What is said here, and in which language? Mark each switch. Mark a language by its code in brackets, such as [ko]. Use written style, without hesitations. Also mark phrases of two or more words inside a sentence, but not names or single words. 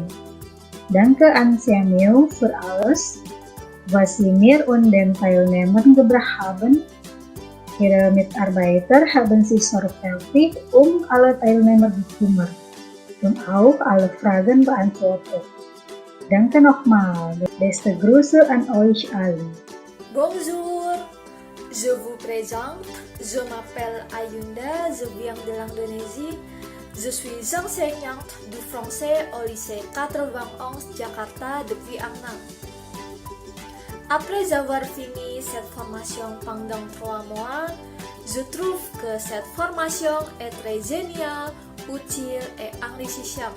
[de] Danke an SEAQIL für alles, was Sie mir und den Teilnehmern gebracht haben. Ihre Mitarbeiter haben sich sorgfältig alle Teilnehmer gekümmert und auch alle Fragen beantwortet. Danke nochmal. Beste Grüße an euch alle. [fr] Bonjour, je vous présente, je m'appelle Ayunda, je viens de l'Indonésie. Je suis enseignante du français au lycée 91 Jakarta depuis un an. Après avoir fini cette formation pendant 3 mois, je trouve que cette formation est très géniale, utile et enrichissante.